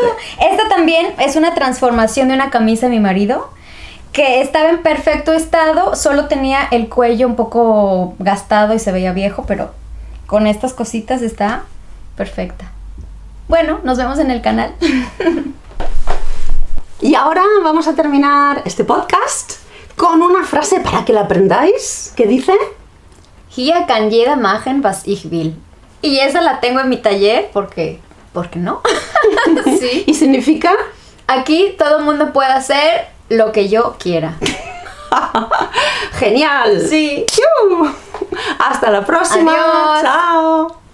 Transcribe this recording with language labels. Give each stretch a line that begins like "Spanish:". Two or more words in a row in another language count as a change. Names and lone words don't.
Spanish: Esta también es una transformación de una camisa de mi marido, que estaba en perfecto estado, solo tenía el cuello un poco gastado y se veía viejo, pero con estas cositas está perfecta. Bueno, nos vemos en el canal. Y ahora vamos a terminar este podcast con una frase para que la aprendáis, que dice:
German: Hier kann jeder machen, was ich will.
Spanish: Y esa la tengo en mi taller porque no. Sí. y significa: Aquí todo el mundo puede hacer lo que yo quiera. ¡Genial! Sí. Hasta la próxima. Adiós. Chao.